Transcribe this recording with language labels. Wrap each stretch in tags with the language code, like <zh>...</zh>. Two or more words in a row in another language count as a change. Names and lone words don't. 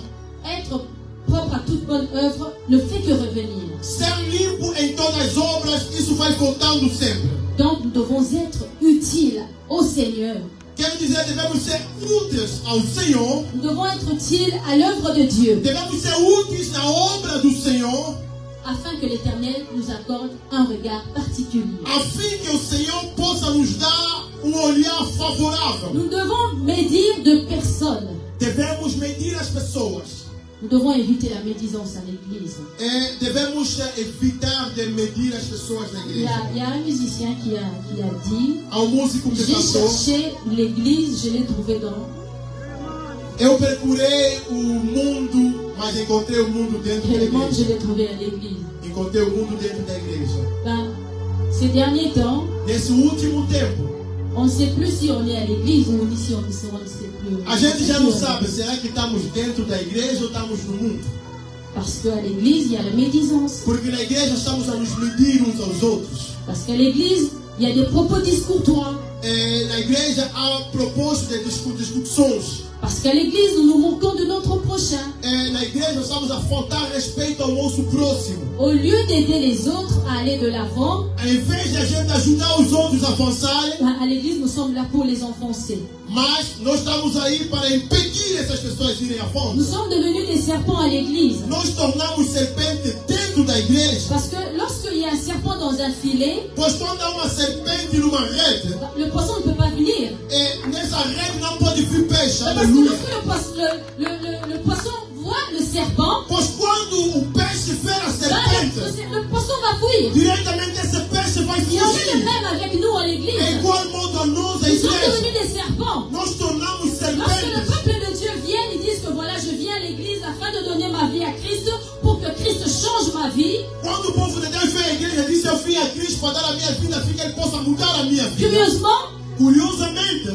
<fr>être propre à toute bonne œuvre, ne fait que revenir.</fr> <pt>ser limpo em todas as obras, isso vai contando sempre.</pt> <fr>Donc nous devons être utiles au Seigneur.</fr> <pt>Quer dizer, devemos ser úteis ao Senhor,</pt> <fr>Nous devons être utiles à l'œuvre de Dieu,</fr> <pt>devemos ser úteis na obra do Senhor,</pt> <fr>afin que l'Éternel nous accorde un regard particulier.</fr> <pt>a fim que o Senhor possa nos dar olhar favorável.</pt> <fr>Nous devons médire de personnes.</fr> <pt>Devemos medir as pessoas.</pt> <fr>Nous devons éviter la médisance à l'église.</fr> <pt>Devemos evitar de medir as pessoas na</pt> <fr>Il y</fr> <pt>igreja.</pt> <fr>a un musicien qui a dit,</fr> <pt>Há músico que</pt> <fr>j'ai</fr> <pt>cantou:</pt> <fr>cherché l'église, je l'ai trouvée dans...</fr> <pt>eu procurei o mundo, mas encontrei o mundo dentro da</pt> <fr>Le monde, je</fr> <pt>igreja.</pt> <fr>l'ai trouvé à l'église.</fr> <pt>Encontrei o mundo dentro da igreja.</pt> <fr>Ben, ces derniers temps,</fr> <pt>Nesse último tempo,</pt> <fr>on ne sait plus si on est à l'église ou si on ne sait plus.</fr> <pt>a gente já não sabe, será que estamos dentro da igreja ou estamos no mundo?</pt> <fr>Parce qu'à l'église, il y a la médisance.</fr> <pt>Porque na igreja estamos a nos medir uns aos outros.</pt> <fr>Parce qu'à l'église, il y a des propos discourtois.</fr> <pt>Na igreja há propósito de discussões.</pt> <fr>Parce qu'à l'église, nous nous moquons de notre prochain.</fr> <pt>Na igreja estamos a faltar respeito ao nosso próximo.</pt> <fr>Au lieu d'aider les autres à aller de l'avant,</fr> <pt>Ao invés de a gente ajudar os outros a avançarem,</pt> <fr>à l'église, nous sommes là pour les enfoncer.</fr> <pt>mas nós estamos aí para impedir essas pessoas de irem à</pt> <fr>Nous</fr> <pt>frente.</pt> <fr>sommes devenus des serpents à l'église.</fr> <pt>Nós tornamos serpente dentro da igreja.</pt> <fr>Parce que lorsqu'il y a un serpent dans un filet,</fr> <pt>Pois quando há uma serpente numa rede,</pt> <fr>le poisson ne peut pas venir.</fr> <pt>nessa rede não pode vir peixe.</pt> <fr>Parce que</fr> <pt>Aleluia.</pt> <fr>lorsque le poisson voit le serpent,</fr> <pt>Pois quando o peixe vê a serpente,</pt> <fr>le poisson va fuir.</fr> <pt>diretamente esse peixe vai</pt> <fr>Il en est de</fr> <pt>fugir.</pt> <fr>même avec nous à l'église.</fr> <pt>É igual modo a nós, a</pt> <fr>Nous sommes</fr> <pt>igreja.</pt> <fr>devenus des serpents.</fr> <pt>Nós tornamos</pt> <fr>Lorsque le</fr> <pt>serpentes.</pt> <fr>peuple de Dieu vient, ils disent que voilà, je viens à l'église afin de donner ma vie à Christ pour que Christ change ma vie.</fr> <pt>Quando o povo de Deus vem à igreja, diz: eu vim a Cristo para dar a minha vida, assim que Ele possa mudar a minha vida.</pt> <fr>Curieusement,</fr> <pt>Curiosamente,</pt>